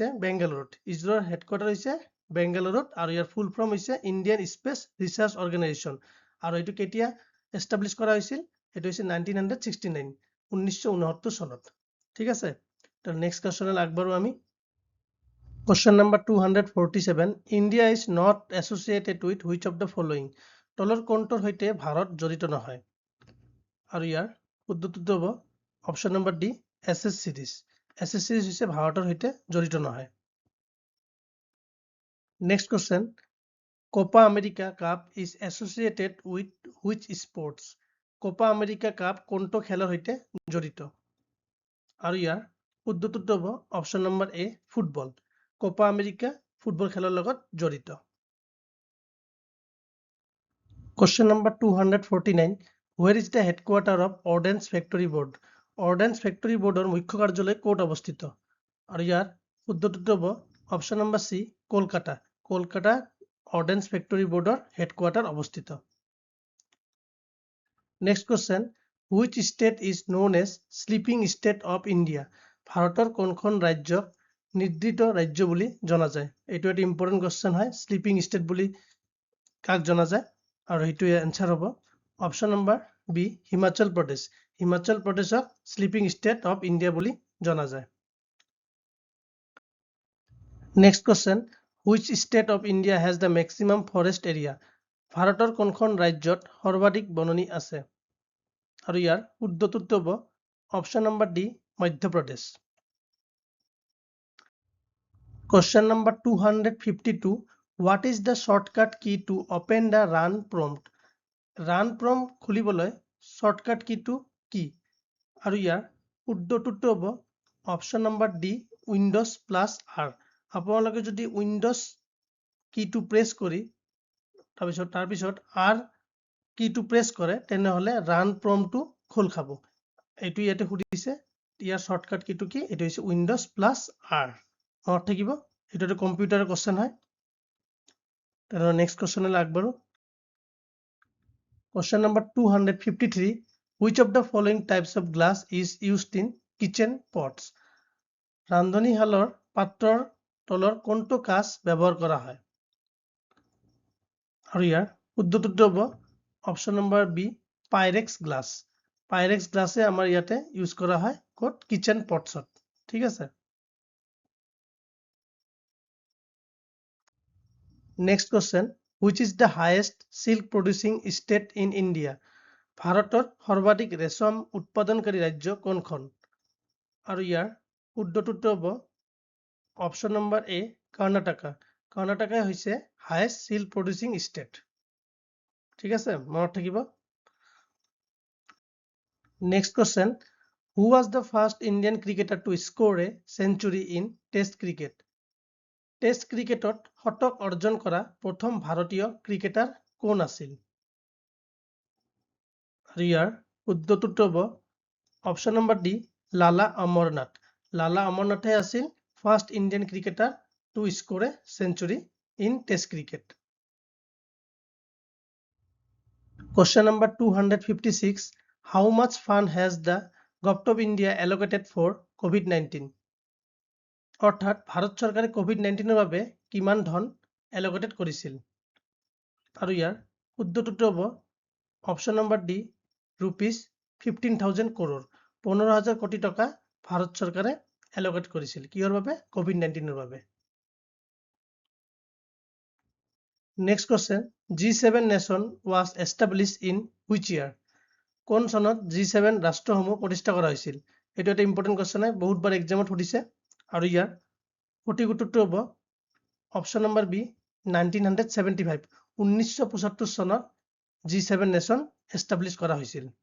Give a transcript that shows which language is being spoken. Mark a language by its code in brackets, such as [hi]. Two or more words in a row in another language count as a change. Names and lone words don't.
[as] বেংগালুৰুত ইজৰোৰ হেডকোয়াৰ্টাৰ হৈছে বেংগালুৰুত আৰু ইয়াৰ [en] full form [as] হৈছে ইণ্ডিয়ান স্পেচ ৰিচাৰ্চ অৰ্গেনাইজেশ্যন আৰু এটো কেতিয়া এস্টাবলিশ কৰা হৈছিল এটো হৈছে 1969 1969 চনত ঠিক আছে তো [en] next question [as] আগবাঢ়ো আমি [en] question number 247 India is not associated with which of the following [as] তলৰ কোনটোৰ সৈতে ভাৰত জড়িত নহয় আৰু ইয়াৰ শুদ্ধটো হ'ব [en] option number D [as] এছএছ সিৰিজ হৈছে ভাৰতৰ সৈতে জড়িত নহয় [en] next question [as] কোপা আমেৰিকা [en] Cup is associated with which sports [as] কোপা আমেৰিকা কাপ কোনটো খেলৰ সৈতে জড়িত আৰু ইয়াৰ শুদ্ধটো হ'ব [en] option number A football [as] কোপা আমেৰিকা ফুটবল খেলৰ লগত জড়িত [en] question number 249 where is the headquarter of Ordnance Factory Board [as] Ordnance Factory Boardৰ মুখ্য কাৰ্যালয় ক'ত অৱস্থিত আৰু ইয়াৰ শুদ্ধটো হ'ব [en] option number C [as] কলকাতা Ordnance Factory Boardৰ হেডকোয়াৰ্টাৰ অৱস্থিত [en] next question which state is known as sleeping state of India [as] ভাৰতৰ কোনখন ৰাজ্যক নিদ্ৰিত ৰাজ্য বুলি জনা যায় এইটো এটা [en] important question [as] হয় [en] sleeping state [as] বুলি কাক জনা যায় আৰু এইটো এনসাৰ হ'ব [en] option number B [as] হিমাচল প্ৰদেশক [en] sleeping state of India [as] বুলি জনা যায় [en] next question which state of India has the maximum forest area [as] ভাৰতৰ কোনখন ৰাজ্যত সৰ্বাধিক বননি আছে আৰু ইয়াৰ শুদ্ধটো হ'ব [en] option number D [as] মধ্যপ্ৰদেশ [en] question number 252 what is the shortcut key to open the run prompt run prompt [as] খুলিবলৈ [en] shortcut key [as] টো কি আৰু ইয়াৰ শুদ্ধটো হ'ব [en] option number D Windows plus R [as] আপোনালোকে যদি [en] Windows key [as] প্ৰেছ কৰি তাৰপিছত [en] R key [as] প্ৰেছ কৰে তেনেহলে [en] run prompt [as] খোল খাব এইটো ইয়াতে সুধিছে ইয়াৰ [en] shortcut key [as] কি এইটো হৈছে [en] Windows plus R [as] মনত থাকিব এইটো এটা কম্পিউটাৰৰ কোশ্চেন হয় তেনে [en] next question [as] আগবাঢ়ো [en] Question number 253 Which of the following types of glass is used in kitchen pots [as] ৰান্ধনীশালৰ পাত্ৰৰ তলৰ কোনটো কাঁচ ব্যৱহাৰ কৰা হয় আৰু ইয়াৰ শুদ্ধটো হ'ব [en] option number B Pyrex glass [as] আমাৰ ইয়াতে ইউজ কৰা হয় ক'ত [en] kitchen pots [as] ঠিক আছে [en] next question which is the highest silk producing state in India [as] ভাৰতৰ সৰ্বাধিক ৰেশম উৎপাদনকাৰী ৰাজ্য কোনখন আৰু ইয়াৰ শুদ্ধটো হ'ব [en] option number A [as] কৰ্ণাটকা হৈছে [en] highest silk producing state [as] ঠিক আছে মনত থাকিব [en] next question who was the first Indian cricketer to score a century in test cricket [as] টেষ্ট ক্ৰিকেটত শতক অৰ্জন কৰা প্ৰথম ভাৰতীয় ক্ৰিকেটাৰ কোন আছিল আৰু ইয়াৰ শুদ্ধটো হ'ব [en] option number D [as] লালা অমৰনাথে আছিল [en] first Indian cricketer to score a century in test cricket Question number 256 How much fund has the Government of India allocated for COVID-19 [as] অৰ্থাৎ ভাৰত চৰকাৰে COVID-19 বাবে কিমান ধন এলোকেটেড কৰিছিল আৰু ইয়াৰ শুদ্ধটো হ'ব [en] option number D rupees [as] 15,000 crore 15,000 কোটি টকা ভাৰত চৰকাৰে এলোকেট কৰিছিল কিহৰ বাবে COVID-19 বাবে [en] next question G7 nation was established in which year [as] কোন চনত G7 ৰাষ্ট্ৰসমূহ প্ৰতিষ্ঠা কৰা হৈছিল এইটো এটা [en] important question [as] হয় বহুতবাৰ এক্সামত সুধিছে আৰু ইয়াৰ সঠিক উত্তৰটো হ'ব [en] option number B [as] 1975 1975 চনত G7 [en] nation establish [as] কৰা হৈছিল